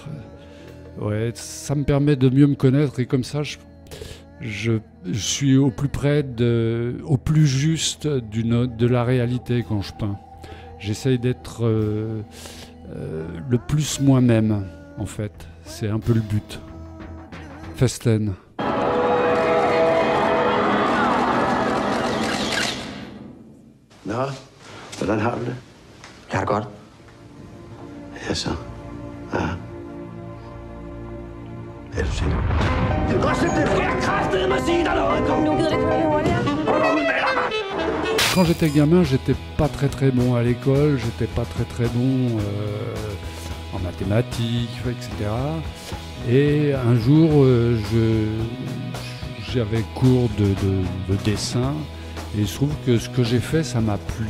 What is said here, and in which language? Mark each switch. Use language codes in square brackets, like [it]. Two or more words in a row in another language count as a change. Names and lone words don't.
[fr] Ouais, ça me permet de mieux me connaître et comme ça je suis au plus près, au plus juste de la réalité quand je peins. J'essaye d'être le plus moi-même, en fait. C'est un peu le but. [da] Festen. Nå, hvordan har du det? Jeg har det godt. Ja, så. Ja. Er du sikker? Det er godt, det skal jeg kraftedeme at sige dig noget. Kom nu, gider det køre lidt hurtigere? [fr] Quand j'étais gamin, j'étais pas très bon à l'école, j'étais pas très bon en mathématiques, etc. Et un jour, j'avais cours de dessin et il se trouve que ce que j'ai fait, ça m'a plu.